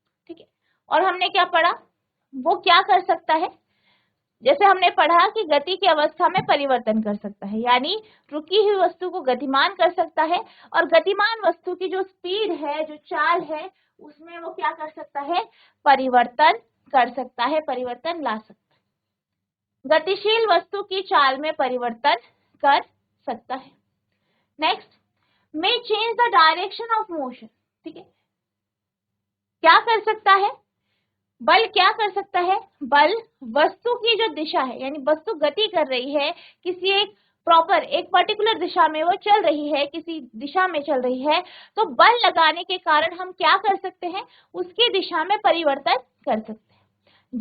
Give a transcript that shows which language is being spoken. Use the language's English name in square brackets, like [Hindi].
[Hindi] ठीक है, और हमने क्या पढ़ा, वो क्या कर सकता है, जैसे हमने पढ़ा कि गति की अवस्था में परिवर्तन कर सकता है, यानी रुकी हुई वस्तु को गतिमान कर सकता है और गतिमान वस्तु की जो स्पीड है, जो चाल है, उसमें वो क्या कर सकता है, परिवर्तन कर सकता है, परिवर्तन ला सकता है, गतिशील वस्तु की चाल में परिवर्तन कर सकता है। [English] Next, may change the direction of motion. [Hindi] ठीक है, क्या कर सकता है, बल क्या कर सकता है, बल वस्तु की जो दिशा है, यानी वस्तु गति कर रही है किसी एक प्रॉपर एक पर्टिकुलर दिशा में, वो चल रही है, किसी दिशा में चल रही है, तो बल लगाने के कारण हम क्या कर सकते हैं, उसकी दिशा में परिवर्तन कर सकते हैं।